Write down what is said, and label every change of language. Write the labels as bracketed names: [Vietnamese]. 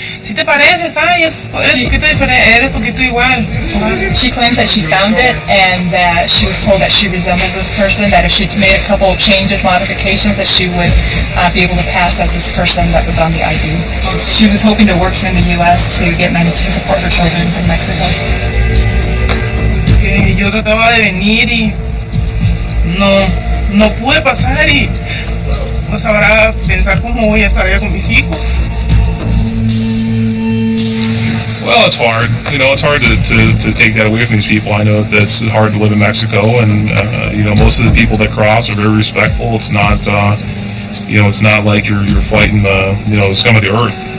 [English] She claims that she found it and that she was told that she resembled this person, that if she made a couple of changes, modifications, that she would be able to pass as this person that was on the ID. She was hoping to work here in the U.S. to get money to support her children in Mexico. [Spanish] Yo trataba de venir y no pude pasar y pues ahora pensar cómo voy a estar allá con mis hijos. [English] Well, it's hard. You know, it's hard to take that away from these people. I know that's hard to live in Mexico, and you know, most of the people that cross are very respectful. It's not, you know, it's not like you're fighting the, you know, the scum of the earth.